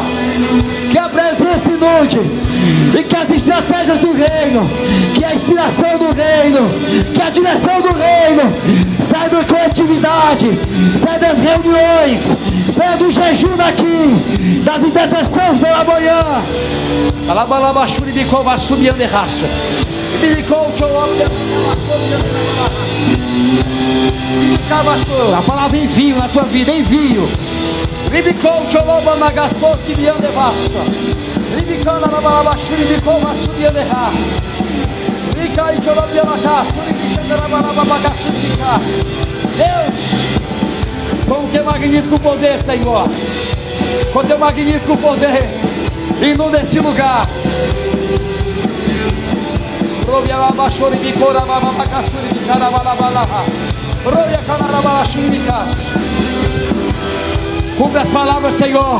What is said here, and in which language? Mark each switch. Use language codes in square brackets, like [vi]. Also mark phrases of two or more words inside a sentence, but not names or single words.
[pt] Que a presença inunde, e que as estratégias do reino, que a inspiração do reino, que a direção do reino sai da coletividade, sai das reuniões, sai do jejum daqui, das intercessões pela manhã. Alabalabachuri bicou vassubi anderracha. E me bicou a palavra envio na tua vida, envio. Ribicou choloba magaspor que me andevassa. Ribicana na balabachuri bicou vassubi anderra. Ricai cholobia na casa, ribicana na balabachuri bicar. Deus, com o teu magnífico poder, Senhor, com o teu magnífico poder, inunda esse lugar. Cumpre as palavras, Senhor.